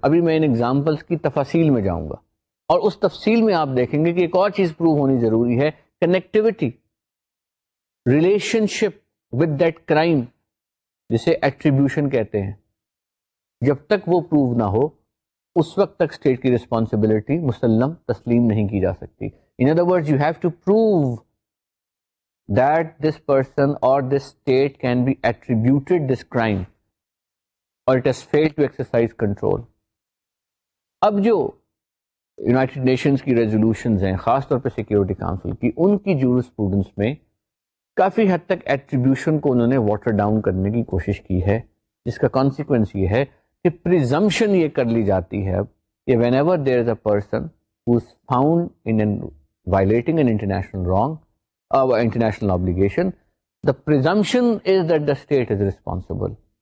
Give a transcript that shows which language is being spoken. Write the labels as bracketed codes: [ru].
[ur] ابھی میں ان ایگزامپلس کی تفاصیل میں جاؤں گا اور اس تفصیل میں آپ دیکھیں گے کہ ایک اور چیز پروو ہونی ضروری ہے، connectivity, [en] relationship with that crime [ur] جسے ایٹریبیوشن کہتے ہیں. جب تک وہ پروو نہ ہو اس وقت تک اسٹیٹ کی رسپانسبلٹی مسلم تسلیم نہیں کی جا سکتی. [en] In other words you have to prove that this person or this state can be attributed this crime or it has failed to exercise control. [ur] اب جو یونائٹڈ نیشنز کی ریزولوشنز ہیں خاص طور پہ سیکیورٹی کاؤنسل کی، ان کی جورسپروڈنس میں کافی حد تک ایٹریبیوشن کو انہوں نے واٹر ڈاؤن کرنے کی کوشش کی ہے، جس کا کانسیکوینس یہ ہے کہ پریزمپشن یہ کر لی جاتی ہے کہ [en] Whenever there is a person who is found in violating an international wrong, international obligation, the presumption is that the state is responsible.